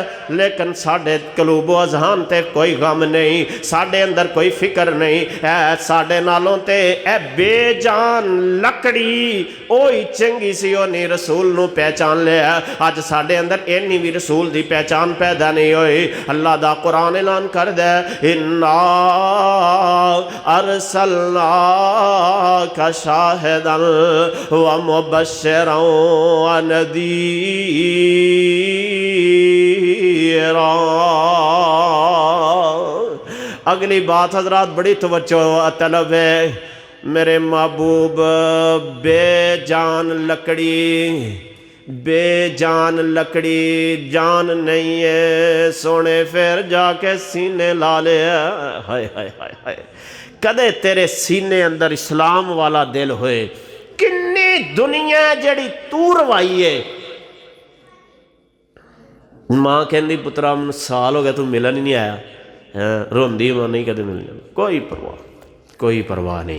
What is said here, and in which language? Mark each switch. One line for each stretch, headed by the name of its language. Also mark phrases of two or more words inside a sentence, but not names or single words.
Punjabi: لیکن ساڈے قلوب و اذہان تے کوئی غم نہیں، ساڈے اندر کوئی فکر نہیں ہے. ساڈے نالوں تے اے بے جان لکڑی اوہی چنگی سی، اوہنے رسول نوں پہچان لیا. اج ساڈے اندر اینی بھی رسول دی پہچان پیدا نہیں ہوئی. اللہ دا قرآن اعلان کر دے,
Arabic: إنا أرسلناك شاهدا ومبشرا ونذيرا.
Urdu: اگلی بات حضرات بڑی توجہ طلب ہے.
Punjabi: میرے محبوب بے جان لکڑی جان نہیں ہے, سوہنے فیر جا کے سینے لا لے. ہائے ہائے ہائے ہائے، کدے تیرے سینے اندر اسلام والا دل ہوئے. کنی دنیا جیہڑی توں رَوائی ہے. ماں کہتی پترا میں سال ہو گیا توں ملن ہی نہیں آیا، روندی ماں نہیں کدے ملنے، کوئی پرواہ نہیں.